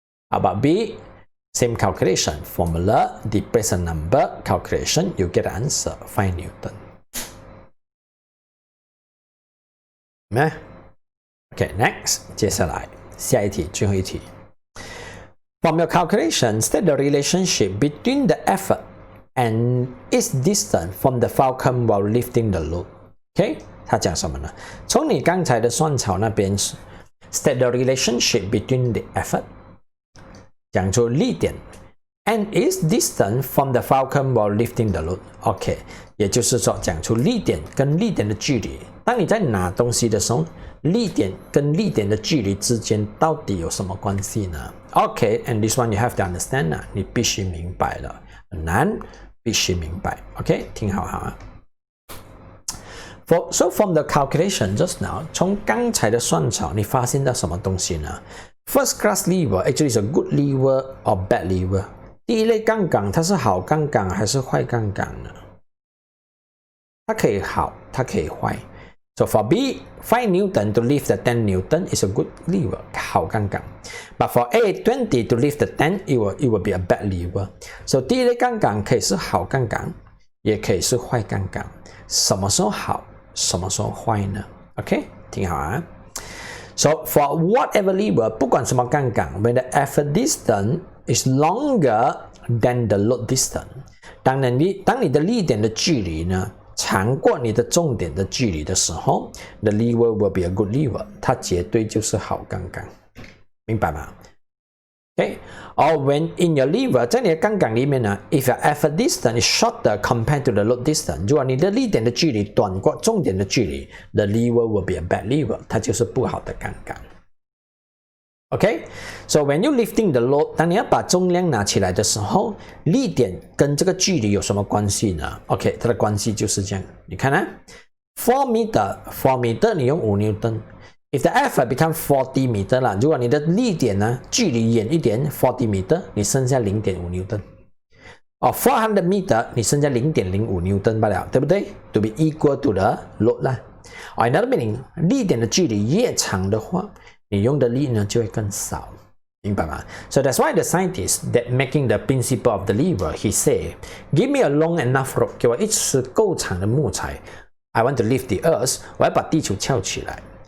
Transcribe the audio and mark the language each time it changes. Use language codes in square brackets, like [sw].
[en] How about B?Same calculation, formula, depress a number, calculation, you get the answer, 5 Newton. [zh] Okay, next, 接下来下一题，最后一题。 [en] From your calculation, state the relationship between the effort and its distance from the Fulcrum while lifting the load. [zh] Okay, 他讲什么呢？从你刚才的算草那边 [en] state the relationship between the effort [zh] 讲出力点 [en] and its distance from the Fulcrum while lifting the load. [zh] OK， 也就是说讲出力点跟力点的距离。当你在拿东西的时候，力点跟力点的距离之间到底有什么关系呢 ？OK， [en] and this one you have to understand [zh] 啊，你必须明白了，很难，必须明白。 OK， 听好哈。 [en] So from the calculation just now， [zh] 从刚才的算草，你发现到什么东西呢？ [en] First class lever actually is a good lever or bad lever. [zh] 第一类杠杆它是好杠杆还是坏杠杆呢？它可以好，它可以坏。 [en] So for B, 5 Newton to lift the 10 Newton is a good lever, [zh] 好杠杆。 [en] But for A, 20 to lift the 10, it will be a bad lever. [zh] So 第一类杠杆可以是好杠杆，也可以是坏杠杆。什么时候好，什么时候坏呢 ？OK， 听好啊。 [en] So for whatever lever， [zh] 不管什么杠杆 [en] ，when the effort distance is longer than the load distance， [zh] 当你的力点的距离呢长过你的重点的距离的时候 [en] ，the lever will be a good lever， [zh] 它绝对就是好杠杆，明白吗 [en] ？Okay，or when in your lever， [zh] 在你的杠杆里面呢 [en] ，if your effort distance is shorter compared to the load distance， [zh] 如果你的力点的距离短过重点的距离 [en] ，the lever will be a bad lever， [zh] 它就是不好的杠杆。 OK， [en] so when you lifting the load， [zh] 当你要把重量拿起来的时候，力点跟这个距离有什么关系呢 ？OK， 它的关系就是这样。你看啊 ，4 meter 你用5 Newton。 [en] If the effort become 40 meter [zh] 啦，如果你的力点呢距离远一点40 meter， 你剩下 0.5 Newton。 400 meter 你剩下 0.05 Newton 罢了，对不对 ？ [en] To be equal to the load [zh] 啦。 [en] Another meaning， [zh] 力点的距离越长的话，你用的力呢就会更少，明白吗 [en] ？So that's why the scientist that making the principle of the lever, he say, "Give me a long enough rope， [zh] 给我一支够长的木材 [en] ，I want to lift the earth， [zh] 我要把地球翘起来。